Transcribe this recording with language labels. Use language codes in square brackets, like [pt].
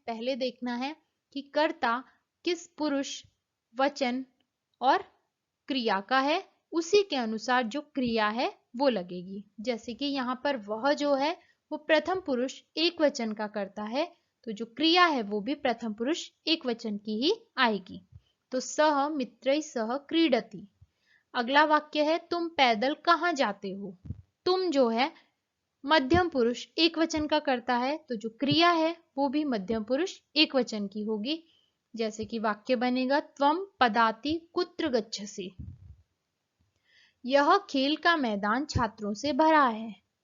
[hi] पहले देखना है कि कर्ता किस पुरुष, वचन और क्रिया का है, उसी के अनुसार जो क्रिया है वो लगेगी। जैसे कि यहाँ पर वह जो है वो प्रथम पुरुष एक वचन का करता है, तो जो क्रिया है वो भी प्रथम पुरुष एक वचन की ही आएगी। तो [sa] सह मित्रैः सह क्रीडति। [hi] अगला वाक्य है तुम पैदल कहाँ जाते हो, तुम जो है मध्यम पुरुष एक वचन का करता है, तो जो क्रिया है वो भी मध्यम पुरुष एक वचन की होगी। जैसे कि वाक्य बनेगा [sa] त्वम पदाति कुत्र गच्छसि, [hi] यह खेल का मैदान छात्रों से भरा है।